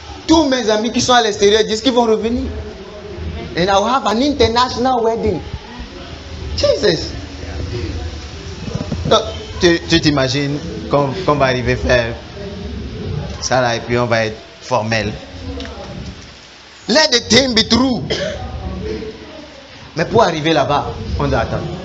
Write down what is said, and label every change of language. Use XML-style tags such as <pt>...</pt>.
<fr>tous mes amis qui sont à l'extérieur disent qu'ils vont revenir.</fr> <en>And I will have an international wedding. Jesus.</en> <fr>Donc, tu t'imagines qu'on va arriver à faire ça là et puis on va être formel.</fr> <en>Let the thing be true.</en> <fr>Mais pour arriver là-bas, on doit attendre.</fr>